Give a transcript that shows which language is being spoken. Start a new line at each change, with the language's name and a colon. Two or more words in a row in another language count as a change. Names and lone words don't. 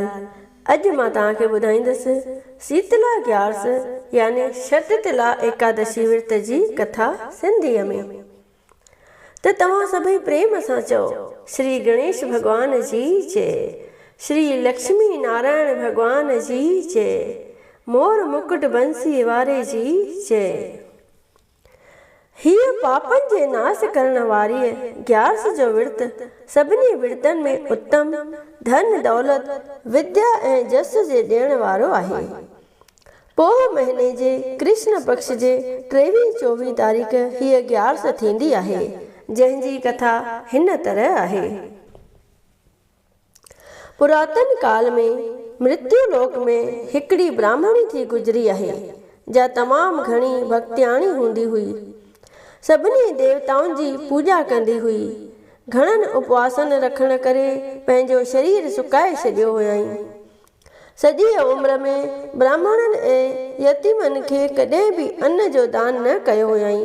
Sindhi: अॼु मां तव्हांखे ॿुधाईंदसि शीतला ग्यारस यानी शततिला एकादशी विर्त जी कथा सिंधीअ में। त तव्हां सभई प्रेम सां चओ श्री गणेश भॻवान जी जय, श्री लक्ष्मी नारायण भॻवान जी जय, मोर मुकुट बंसी वारे जी जय। हीअ पापन जे नाश करण वारी ग्यारस जो विर्त सभिनी विर्तन में उत्तम धन दौलत विद्या ऐं जस जे ॾियण वारो आहे। पोह महीने जे कृष्ण पक्ष जे 23-24 तारीख़ हीअ ग्यारस थींदी आहे, जंहिंजी कथा हिन तरह आहे। पुरातन काल में मृत्यु लोक में हिकिड़ी ब्राह्मणी थी गुज़री आहे, जा तमामु घणी भक्तियाणी हूंदी हुई। सभिनी देवताउनि जी पूॼा कंदी हुई। घणनि उपवासन रखण करे पंहिंजो शरीर सुकाए छॾियो हुयईं। सॼी उमिरि में ब्राह्मणनि ऐं यतीमनि खे कॾहिं बि अन्न जो दान न कयो हुयईं।